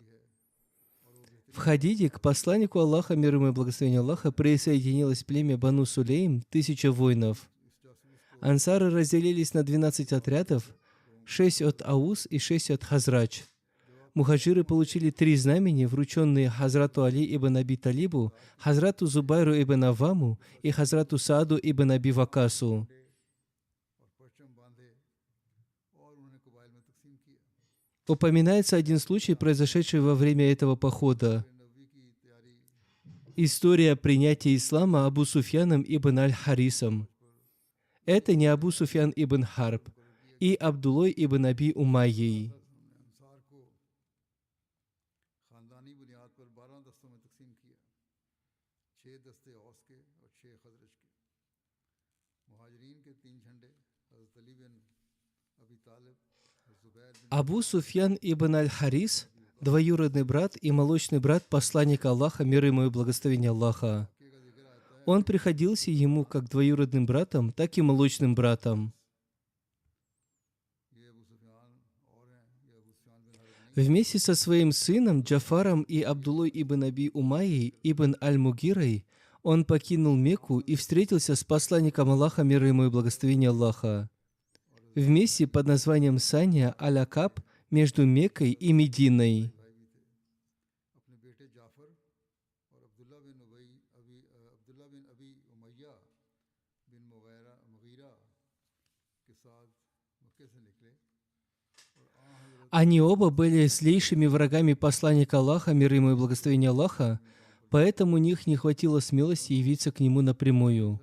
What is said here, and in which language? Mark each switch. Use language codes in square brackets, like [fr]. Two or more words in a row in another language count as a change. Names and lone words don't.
[ru] В Хадиде к посланнику Аллаха, мир ему и благословение Аллаха, присоединилось племя Бану Сулейм, 1000 воинов. Ансары разделились на 12 отрядов, 6 от Аус и 6 от Хазрач. Мухаджиры получили 3 знамени, врученные Хазрату Али ибн Аби Талибу, Хазрату Зубайру ибн Аваму и Хазрату Сааду ибн Аби Вакасу. Упоминается один случай, произошедший во время этого похода. История принятия ислама Абу Суфьяном ибн Аль-Харисом. Это не Абу Суфьян ибн Харб и Абдуллой ибн Аби Умайей. Абу Суфьян ибн Аль-Харис – двоюродный брат и молочный брат посланника Аллаха, мир ему и благословение Аллаха. Он приходился ему как двоюродным братом, так и молочным братом. Вместе со своим сыном Джафаром и Абдуллой ибн Аби Умайей ибн Аль-Мугирой он покинул Мекку и встретился с посланником Аллаха, мир ему и благословение Аллаха, вместе под названием Сания Аль-Акаб между Меккой и Мединой. Они оба были злейшими врагами посланника Аллаха, мир ему и благословение Аллаха, поэтому у них не хватило смелости явиться к нему напрямую.